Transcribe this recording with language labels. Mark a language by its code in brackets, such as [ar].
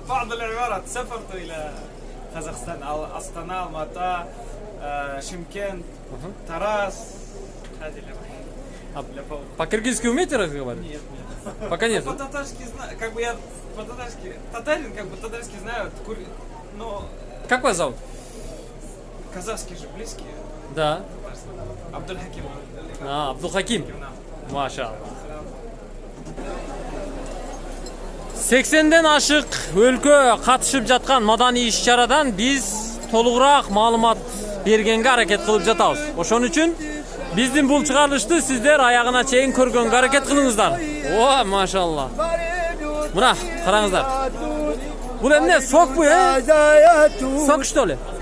[ar] بعض العبارات سافرت إلى قزاقستان أستانا المطا شيمكент Тарас هذه اللي [ru] По-киргизски умеете разговаривать? Пока нет. по-татарски знаю, как бы я по-татарски татарин, как бы татарский знаю, но Как вас зовут? казахский же близкий. Да. Абдулхаким. Абдулхаким. Машалла. [ky] 80ден ашык өлкө катышып жаткан маданий иш-чарадан биз толугураак маалымат бергенге аракет кылып жатабыз. Ошон үчүн биздин бул чыгарылышты сиздер аягына чейин көргөнгө аракет кылыңыздар. О, машалла. Мына, караңыздар. Бул эмне сокпу, [ru] Сок что ли?